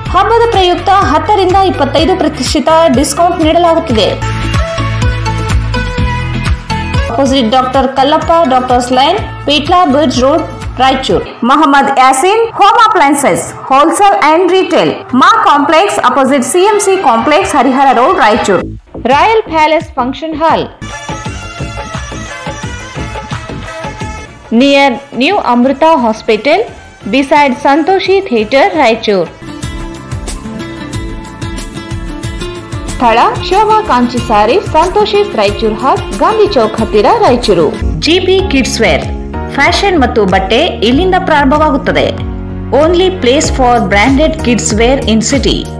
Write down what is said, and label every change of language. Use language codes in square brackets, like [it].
[kn] ಹಬ್ಬದ ಪ್ರಯುಕ್ತ 10 ರಿಂದ 25% ಡಿಸ್ಕೌಂಟ್ ನೀಡಲಾಗುತ್ತಿದೆ. [en] Opposite doctor Kallappa doctors line, Peetla bridge road, Raichur. Mohammed Yasin home appliances wholesale and retail, ಮಾ complex opposite CMC complex, Harihara road, Raichur. Royal palace function hall near New Amrita Hospital beside Santoshi Theatre, Raichur. [kn] ಸ್ಥಳ ಶೋಭಾ ಕಾಂಚಿ ಸಾರಿ, Santoshi Raichur hot, Gandhi Chowk ಹತ್ತಿರ, Raichur. GP kids wear fashion ಮತ್ತು ಬಟ್ಟೆ ಇಲ್ಲಿಂದ ಪ್ರಾರಂಭವಾಗುತ್ತದೆ. [en] Only place for branded kids wear in city.